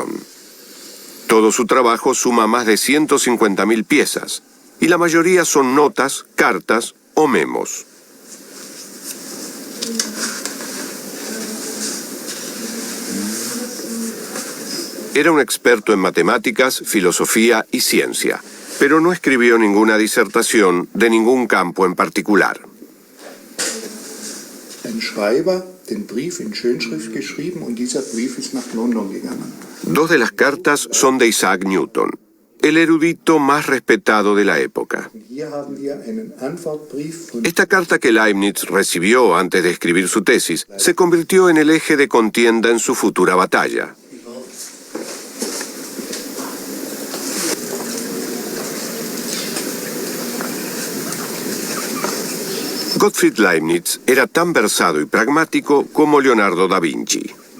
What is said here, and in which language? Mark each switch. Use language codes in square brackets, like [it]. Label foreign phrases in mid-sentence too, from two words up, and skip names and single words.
[es] Todo su trabajo suma más de 150.000 piezas, y la mayoría son notas, cartas o memos. Era un experto en matemáticas, filosofía y ciencia, pero no escribió ninguna disertación de ningún campo en particular. [de] Ein Schreiber den Brief in Schönschrift geschrieben und dieser Brief ist nach London gegangen. [es] 2 de las cartas son de Isaac Newton, el erudito más respetado de la época. [de] Hier haben wir einen Antwortbrief von [es] Esta carta que Leibniz recibió antes de escribir su tesis se convirtió en el eje de contienda en su futura batalla. Gottfried Leibniz era tan versado y pragmático como Leonardo da Vinci.